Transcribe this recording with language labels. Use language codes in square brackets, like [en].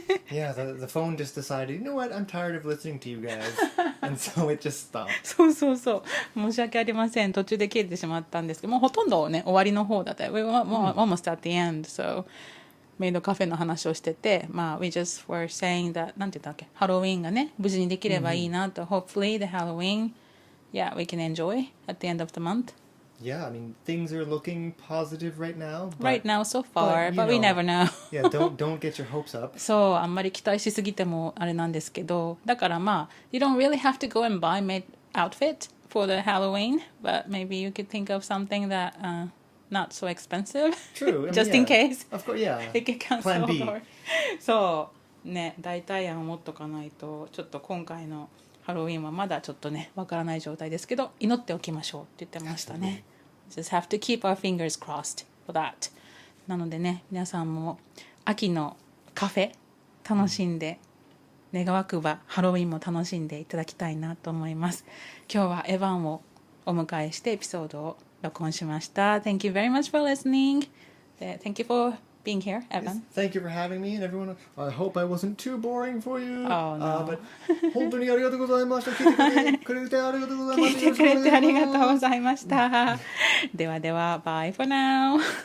[en] Yeah, the phone just decided, you know what, I'm tired of listening to you guys. And so it just stopped. [ja] そうそうそう。申し訳ありません。途中で切れてしまったんですけど、もうほとんどね、終わりの方だったよ。 [en] We were almost at the end, so [ja] メイドカフェの話をしてて、まあ、 [en] we just were saying that, [ja] なんて言ったっけ、ハロウィーンがね、無事にできればいいなと、 [en] hopefully the Halloween, yeah, we can enjoy at the end of the month. Yeah, I mean, things are looking positive right now. Right now so far, you but we know, never know. Yeah, don't get your hopes up. [ja] そう、あんまり期待しすぎてもあれなんですけど、だからまあ、 [en] you don't really have to go and buy maid outfit for the Halloween, but maybe you could think of something that not so expensive. True. I mean, Just yeah. in case. Of course, yeah. It can cancel Plan B. or [ja] そうね、代替案を持っとかないとちょっと今回のハロウィンはまだちょっとねわからない状態ですけど、祈っておきましょうって言ってましたね。 [en] Just have to keep our fingers crossed for that. [ja] なのでね、皆さんも秋のカフェ楽しんで、願わくばハロウィンも楽しんでいただきたいなと思います。今日はエヴァンをお迎えしてエピソードを録音しました。 [en] Thank you very much for listening. Thank you for being here, Evan. Thank you for having me, and everyone. I hope I wasn't too boring for you. Oh, no. [ja] But 本当にありがとうございました。聞いてくれてありがとうございま聞いす。てくれてありがとうございました。ではでは、 [en] Bye for now.